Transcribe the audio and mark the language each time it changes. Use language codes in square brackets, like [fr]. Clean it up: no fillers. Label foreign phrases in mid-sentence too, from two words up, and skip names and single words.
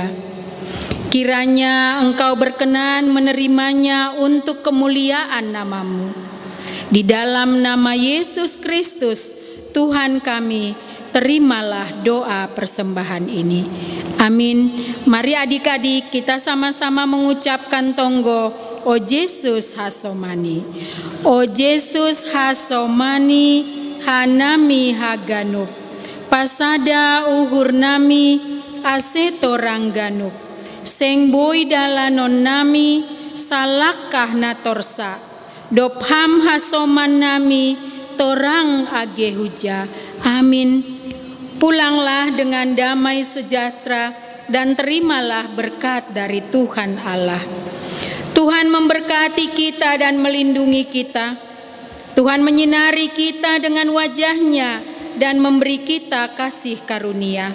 [id] Kiranya Engkau berkenan menerimanya untuk kemuliaan nama-Mu. Di dalam nama Yesus Kristus, Tuhan kami, terimalah doa persembahan ini. Amin. Mari adik-adik kita sama-sama mengucapkan tonggo, [bts] O Yesus hasomani. O Yesus hasomani, hanami haganup. Pasada uhur nami, aseto rangganup. Seng boy dalanon nami, salakah natorsa. Dopham hasoman nami, torang agehuja. [id] Amin. Pulanglah dengan damai sejahtera dan terimalah berkat dari Tuhan Allah. Tuhan memberkati kita dan melindungi kita. Tuhan menyinari kita dengan wajah-Nya dan memberi kita kasih karunia.